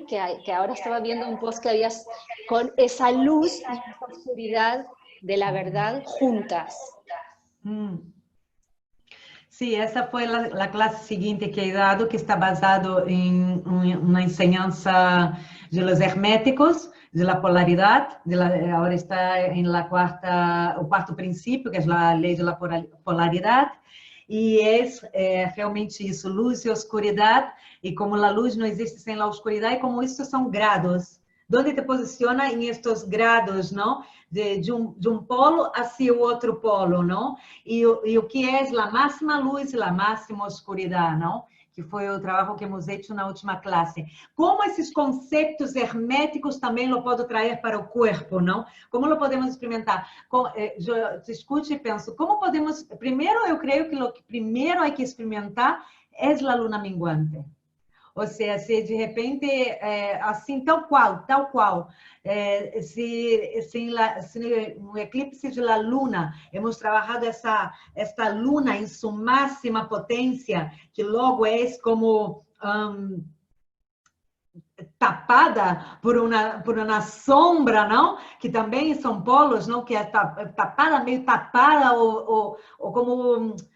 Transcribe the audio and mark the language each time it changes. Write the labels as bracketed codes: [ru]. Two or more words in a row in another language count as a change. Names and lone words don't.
[es] Que ahora estaba viendo un post que habías con esa luz y esa oscuridad de la verdad juntas. Sí, esa fue la clase siguiente que he dado, que está basado en una enseñanza de los herméticos, de la polaridad. Ahora está en el cuarto principio, que es la ley de la polaridad. [pt] E realmente isso, luz e oscuridade, e como a luz não existe sem a oscuridade, e como isso são grados. Onde te posiciona em estes grados, não? De um polo hacia o outro polo, não? E o que é a máxima luz e a máxima oscuridade, não? Que foi o trabalho que [es] hemos hecho [pt] na última classe. Como esses conceitos herméticos também lo posso trazer para o corpo, não? Como lo podemos experimentar? Eu te escuto e penso, como podemos... Primeiro, eu creio que o que primeiro há que experimentar é a luna minguante. Ou seja, se de repente, assim, tal qual, se no eclipse [es] de la luna, [pt] hemos trabalhado esta luna em sua máxima potência, que logo é como tapada por uma sombra, não? Que também são polos, não? Que é tapada, meio tapada, ou como...